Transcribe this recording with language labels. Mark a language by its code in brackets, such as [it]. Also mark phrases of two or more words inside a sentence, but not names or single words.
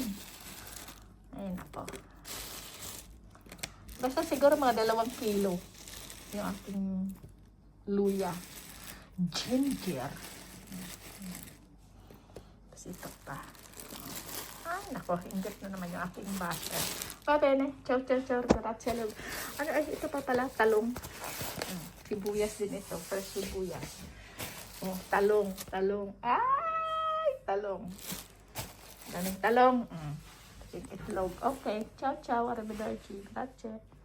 [tl] Ayun ako. Basta siguro mga 2 kilo yung aking luya. Ginger. Tapos ito pa. Ay, nako. Ingat na naman yung aking butter. [it] Bene. Ciao. Grazie. [tl] Ano ay, ito pa pala. Talong. Sibuyas din ito. Fresh sibuyas. Oh, talong. Ay, talong. Daming talong. Itlog. [it] Okay. Ciao. Arrivederci. Grazie.